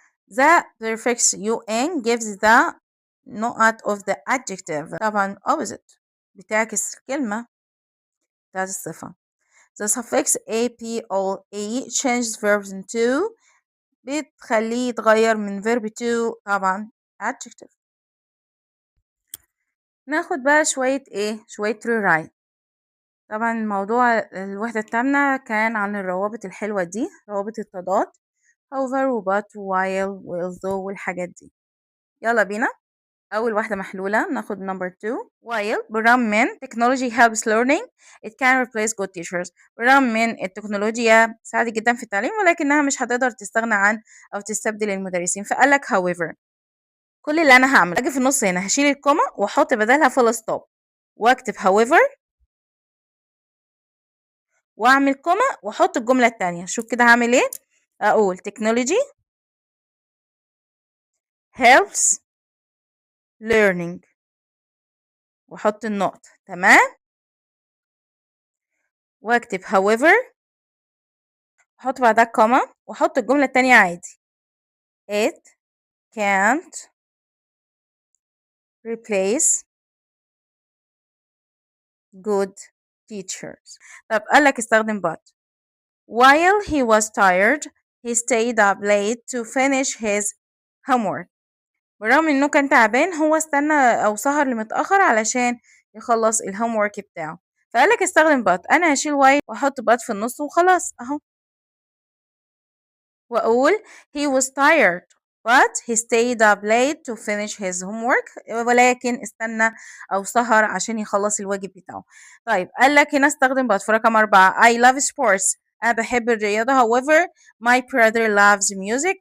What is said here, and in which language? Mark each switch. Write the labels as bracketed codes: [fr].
[en] the prefix un gives the نقط of the adjective طبعا opposite [ar] بتعكس الكلمة بتاعت الصفة. [en] the suffix apoe changes verbs into [ar] بتخليه يتغير من [en] verb to طبعا adjective. [ar] ناخد بقى شوية rewrite. طبعا موضوع الوحدة التامنة كان عن الروابط الحلوة دي روابط التضاد however و but while و although والحاجات دي. يلا بينا. أول واحدة محلولة ناخد [en] number 2 while [ar] بالرغم من [en] technology helps learning it can replace good teachers. [ar] بالرغم من التكنولوجيا ساعدت جدا في التعليم ولكنها مش هتقدر تستغنى عن أو تستبدل المدرسين. فقال لك however كل اللي أنا هعمل أجي في النص هنا هشيل الكومة وأحط بدلها full stop وأكتب however وأعمل كومة وأحط الجملة التانية. شوف كده هعمل إيه أقول [en] technology helps learning [ar] واحط النقطة تمام واكتب however احط بعدها كوما واحط الجملة التانية عادي [en] it can't replace good teachers. [ar] طب قالك استخدم [en] but while he was tired he stayed up late to finish his homework. [ar] بالرغم انه كان تعبان هو استنى او سهر لمتأخر علشان يخلص الهومورك بتاعه. فقالك استخدم but انا هشيل while واحط but في النص وخلاص اهو واقول [en] he was tired but he stayed up late to finish his homework. [ar] ولكن استنى أو سهر عشان يخلص الواجب بتاعه. طيب قال لك هنا استخدم but في رقم 4. [en] I love sports. [ar] أنا بحب الرياضة. [en] however my brother loves music.